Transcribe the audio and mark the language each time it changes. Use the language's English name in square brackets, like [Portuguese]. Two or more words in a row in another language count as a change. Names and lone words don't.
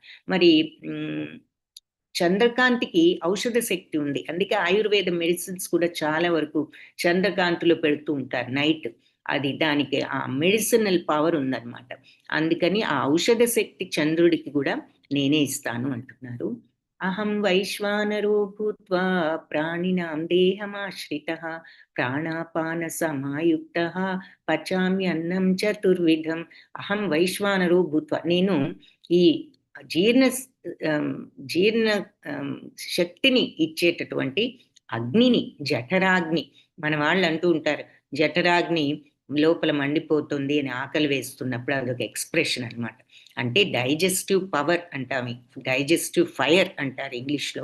[Telugu] మరి హ్మ్, చంద్రకాంతికి ఔషధ శక్తి ఉంది. అందుకే ఆయుర్వేద మెడిసిన్స్ కూడా చాలా వరకు చంద్రకాంతిలో పెడుతూ ఉంటారు నైట్. అది దానికి ఆ [English] medicinal power [Telugu] ఉందన్నమాట. అందుకని ఆ ఔషధ శక్తి చంద్రుడికి గూడా నేనే ఇస్తాను అంటున్నారు. [Sanskrit] అహం వైశ్వానరో భూత్వా ప్రాణినాం దేహమాశ్రితః ప్రాణాపాన సమాయుక్తః పచామ్యన్నం చతుర్విధం. అహం వైశ్వానరో భూత్వా [Telugu] నేను ఈ జీర్ణ ఆహ్, జీర్ణ ఆహ్, శక్తిని ఇచ్చేటటువంటి అగ్నిని, జఠరాగ్ని. మన వాళ్ళు అంటూ ఉంటారు. జఠరాగ్ని లోపల మండిపోతుంది అని ఆకలి వేస్తున్నప్పుడు అదొక ఎక్స్‌ప్రెషన్ అన్నమాట. అంటే [English] digestive power [Telugu] అంటాం. [English] digestive fire [Telugu] అంటారు ఇంగ్లీష్‌లో.